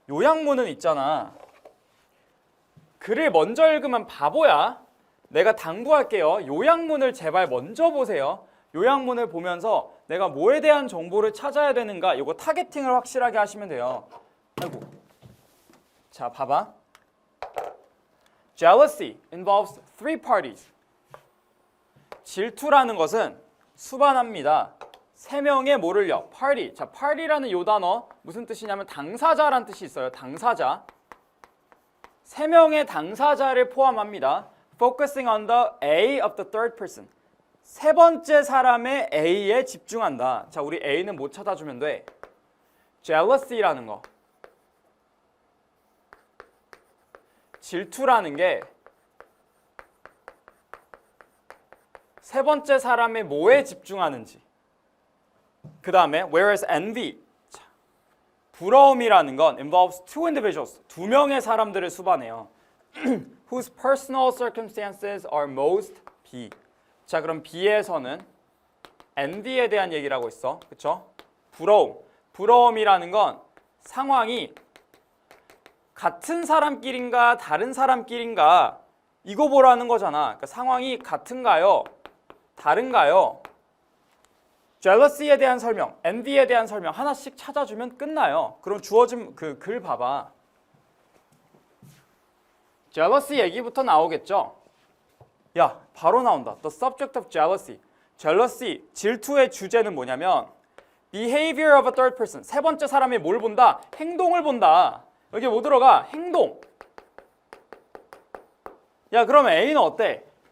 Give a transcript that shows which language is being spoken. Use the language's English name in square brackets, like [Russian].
[Korean] 요약문은 있잖아. 글을 먼저 읽으면 바보야. 내가 당부할게요. 요약문을 제발 먼저 보세요. 요약문을 보면서 내가 뭐에 대한 정보를 찾아야 되는가 이거 타겟팅을 확실하게 하시면 돼요. 아이고. 자, 봐봐. [English] Jealousy involves three parties. [Korean] 질투라는 것은 수반합니다. 3명의 뭐를요? party. 자, party라는 요 단어 무슨 뜻이냐면 당사자란 뜻이 있어요. 당사자. 3명의 당사자를 포함합니다. [English] Focusing on the A of the third person. [Korean] 세 번째 사람의 A에 집중한다. 자, 우리 A는 뭐 찾아주면 돼? Jealousy라는 거. 질투라는 게 세 번째 사람의 뭐에 집중하는지. 그 다음에 [English] whereas envy. [Korean] 자, 부러움이라는 건 [English] involves two individuals. [Korean] 2명의 사람들을 수반해요. [English] whose personal circumstances are most B. [Korean] 자, 그럼 B에서는 envy에 대한 얘기를 하고 있어. 그쵸? 부러움. 부러움이라는 건 상황이 같은 사람끼리인가 다른 사람끼리인가 이거 보라는 거잖아. 그러니까 상황이 같은가요? 다른가요? Jealousy에 대한 설명, envy에 대한 설명 하나씩 찾아주면 끝나요. 그럼 주어진 그 글 봐봐. jealousy 얘기부터 나오겠죠? 야, 바로 나온다. [English] The subject of jealousy. [Korean] jealousy, 질투의 주제는 뭐냐면 [English] behavior of a third person. [Korean] 세 번째 사람이 뭘 본다? 행동을 본다. 여기 뭐 들어가? 행동. 야, 그러면 A는 어때?